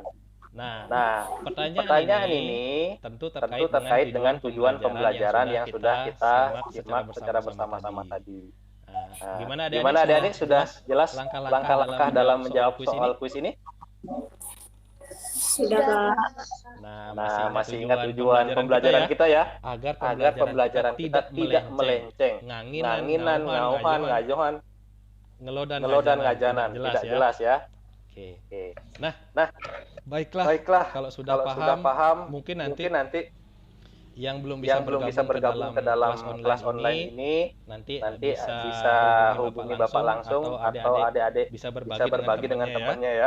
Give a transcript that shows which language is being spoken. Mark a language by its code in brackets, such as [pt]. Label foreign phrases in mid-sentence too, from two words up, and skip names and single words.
[id] Nah, pertanyaan ini tentu terkait dengan tujuan pembelajaran yang sudah kita simak secara bersama-sama tadi. Gimana adik-adik sudah jelas langkah-langkah dalam menjawab soal kuis ini? Sudah, Pak. Nah, masih ingat tujuan pembelajaran kita ya? Agar pembelajaran kita tidak melenceng. [ban] Nganginan, ngauhan, ngajohan, ngelodan, ngajanan. [id] Tidak jelas ya? Oke. Nah, baiklah. Kalau sudah paham, mungkin nanti yang belum bisa bergabung ke dalam kelas online ini nanti bisa hubungi Bapak langsung atau adik-adik bisa berbagi dengan temannya ya.